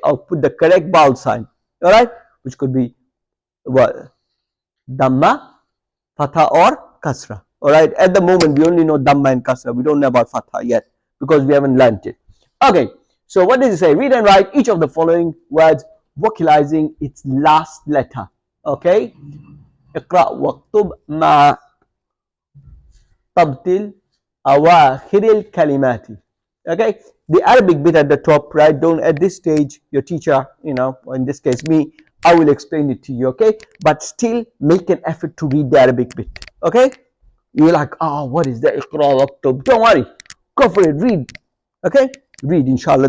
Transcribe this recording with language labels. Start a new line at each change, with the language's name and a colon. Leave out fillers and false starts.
English: Or put the correct vowel sign, all right? Which could be what? Dhamma, fatha or kasra, all right? At the moment we only know dhamma and kasra. We don't know about fatha yet because we haven't learnt it. Okay, so what does it say? Read and write each of the following words vocalizing its last letter.
Arabic: Okay, اقرأ واكتب مع تبطيل أواخر الكلمات.
English: Okay, the Arabic bit at the top, right? Don't at this stage your teacher, or in this case me, I will explain it to you. Okay, but still make an effort to read the Arabic bit. Okay, you're like, oh, what is that?
Arabic: اقرأ واكتب.
English: Don't worry, go for it. Read. Okay, read, inshallah.